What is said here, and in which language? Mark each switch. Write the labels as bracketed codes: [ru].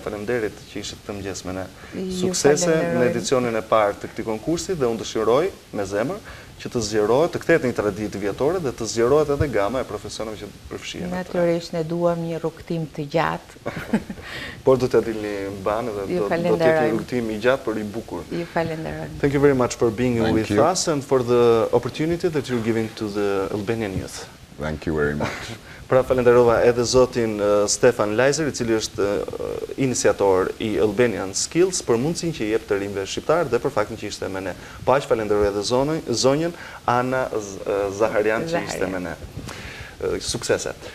[sq] Faleminderit që ishit këtë mëngjes me ne. Suksese në edicionin e parë të këtij konkursi dhe unë dëshiroj me zemër që të zgjerohet, të kthehet një traditë vjetore dhe të zgjerohet edhe gama e profesioneve që përfshihen. Natyrisht ne duam një rrugtim të gjatë. Por do të dilni banë dhe do të jetë një rrugtim i gjatë por i bukur. Ju falenderoj. [en] Thank you very much for being with us and for the opportunity that you're giving to the Albanian youth. Thank you very much. [sq] Pra falenderova edhe zotin Stefan Lajzer, I cili është iniciator I Albanian Skills për mundësinë që I jep të rinjve shqiptar dhe për faktin që ishte me ne. Po aq falenderoj edhe zonjën Ana Zaharian që ishte me ne. Suksese.